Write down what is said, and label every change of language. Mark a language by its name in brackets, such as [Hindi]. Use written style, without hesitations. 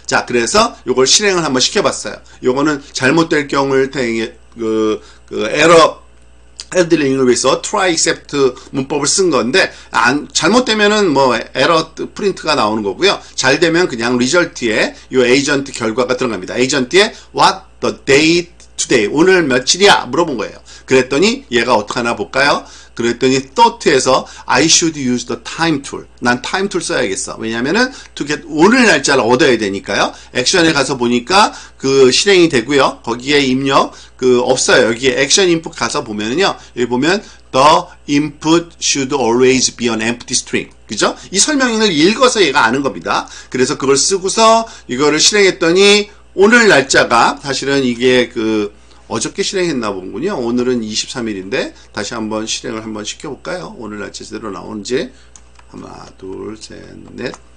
[Korean] 자, 그래서 요걸 실행을 한번 시켜봤어요. 요거는 잘못될 경우를 에러 핸들링을 위해서 try except 문법을 쓴 건데 잘못되면은 에러 프린트가 나오는 거고요. 잘 되면 그냥 리절트에 요 에이전트 결과가 들어갑니다. 에이전트에 [English] what the date today [Korean] 오늘 며칠이야 물어본 거예요. 그랬더니 얘가 어떡하나 볼까요? 그랬더니 [English] thought에서 I should use the time tool. [Korean] 난 time tool 써야겠어. 왜냐면은 [English] to get [Korean] 오늘 날짜를 얻어야 되니까요. 액션에 가서 보니까 실행이 되고요. 거기에 입력 없어요. 여기에 액션 인풋 가서 보면은요. 여기 보면 [English] the input should always be an empty string. [Korean] 그죠? 이 설명을 읽어서 얘가 아는 겁니다. 그래서 그걸 쓰고서 이거를 실행했더니 오늘 날짜가 사실은 이게 어저께 실행했나 보군요. 오늘은 23일인데 다시 한번 실행을 한번 시켜볼까요? 오늘 날짜 제대로 나오는지. 하나, 둘, 셋, 넷.